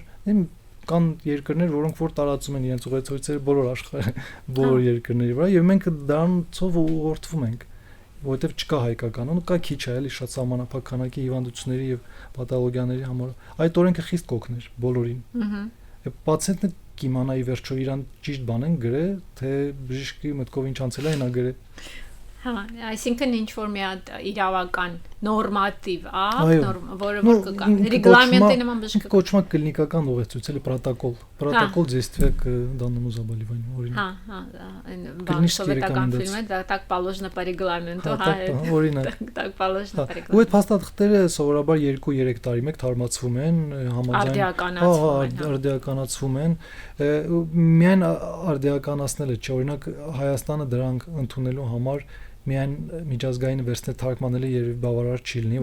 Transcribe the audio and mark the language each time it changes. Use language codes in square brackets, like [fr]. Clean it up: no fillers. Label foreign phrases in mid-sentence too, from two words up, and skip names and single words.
[hy] կան երկրներ, որոնք որ տարածում են իրենց ուղեցույցերը բոլոր աշխարհի բոլոր երկրների վրա եւ մենք դրանցով ուղղորդվում ենք, որովհետեւ չկա հայկականն, կա քիչ է, էլի շատ սահմանափակ քանակի հիվանդությունների եւ պաթոլոգիաների համար։ Այդ օրենքը խիստ կօգներ բոլորին։ Պացիենտը կիմանա ի վերջո իրան ճիշտ բան են գրել, թե բժիշկի մտքով ինչ անցել է, նա գրել։ Հա, այսինքն ինչ որ մի հատ իրավական նորմատիվ, որը որ կգա, ռեգլամենտի նման բժշկ կոչվում է կլինիկական ուղեցույց, էլի պրոտոկոլ [ru] действия к данному заболеванию, [hy] օրինակ։ Հա, այն սովետական ֆիլմը դա [ru] так положено по регламенту, [hy] հա, օրինակ։ [ru] Так положено по регламенту։ [hy] Ու այդ փաստաթղթերը սովորաբար 2-3 տարի մեկ թարմացվում են, համաձայն արդիականացվում են, միայն արդիականացնելը չէ, օրինակ Հայաստանը դրանք ընդունելու համար միայն միջազգային վերցնել թարգմանելը երբ բավարար չի լինի,